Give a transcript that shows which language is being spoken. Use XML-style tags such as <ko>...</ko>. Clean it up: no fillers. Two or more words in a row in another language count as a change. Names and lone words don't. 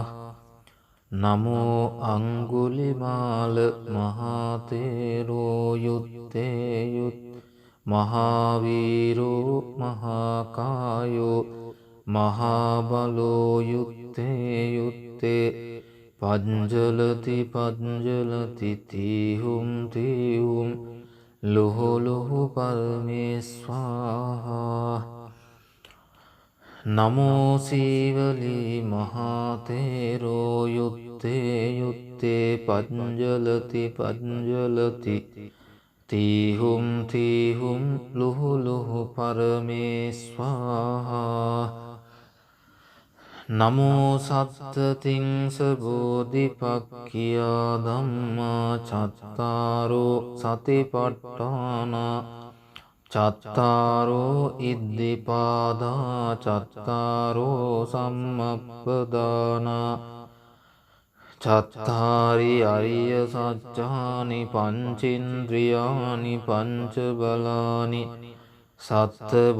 <pi>නමෝ අංගුලිමාල මහතේරෝ යුත්තේ යුත් මහාවීරෝ මහාකායෝ මහාබලෝ යුත්තේ යුත්තේ පඤ්ජලති පඤ්ජලති තීහුම් තීහුම් ලුහු ලුහු පරමේස්වාහා. නමෝ සීවලී මහතේරෝ යුත්තේ යුත්තේ පඤ්ජලති පඤ්ජලති තීහුම් තීහුම් ලුහු ලුහු පරමේස්වාහා. නමෝ සත්තතිංස බෝධිපක්ඛියා ධම්මා චත්තාරෝ සතිපට්ඨානා චත්තාරෝ ඉද්ධිපාදා චත්තාරෝ සම්මප්පදානා චත්තාරි අරිය සත්‍යානි පංචේන්ද්‍රියානි පංච බලානි සත්ත</pi>